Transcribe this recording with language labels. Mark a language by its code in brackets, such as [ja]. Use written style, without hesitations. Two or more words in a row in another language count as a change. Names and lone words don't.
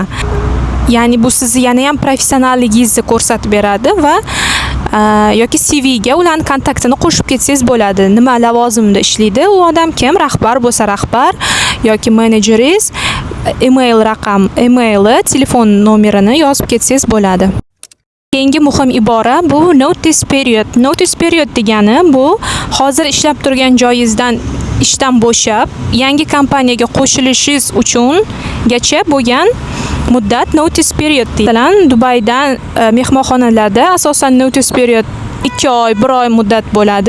[uz] Ya'ni bu sizni yana ham professionalligingizni ko'rsatib beradi va yoki CV ga ularning kontaktini qo'shib ketsangiz bo'ladi. Nima lavozimda ishlaydi, u odam kim, rahbar bo'lsa rahbar yoki menejeringiz, email raqam, emaili, telefon nomerini yozib ketsangiz bo'ladi. Keyingi muhim ibora bu [en] notice period. Notice period [uz] degani bu hozir ishlab turgan joyingizdan ishdan bo'shab, yangi kompaniyaga qo'shilishingiz uchungacha bo'lgan muddat [en] notice period [uz] deyiladi. Masalan, Dubaydan mehmonxonalarda asosan [en] notice period [uz] 2 oy, 1 oy muddat bo'ladi.